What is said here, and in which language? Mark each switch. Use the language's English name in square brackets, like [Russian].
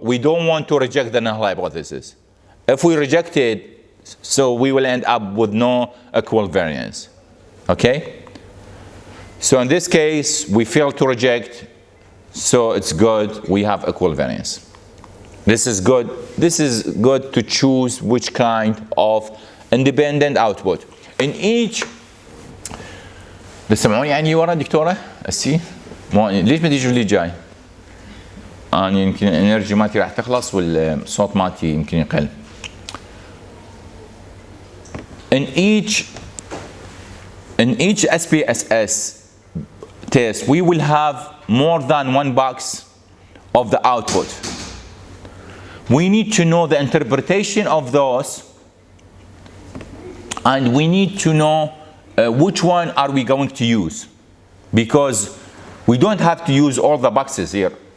[English] We don't want to reject the null hypothesis. If we reject it, so we will end up with no equal variance. Okay? So in this case, we fail to reject, so it's good. We have equal variance. This is good. This is good to choose which kind of independent output. In each [Arabic] تسمعوني يعني ورا دكتورة السي؟ ليش ما تيجوا لي جاي؟ أنا يمكن الانرجي مالتي راح تخلص والصوت مالتي يمكن يقل. [English] In each SPSS test, we will have more than one box of the output. We need to know the interpretation of those, and we need to know which one are we going to use, because we don't have to use all the boxes here.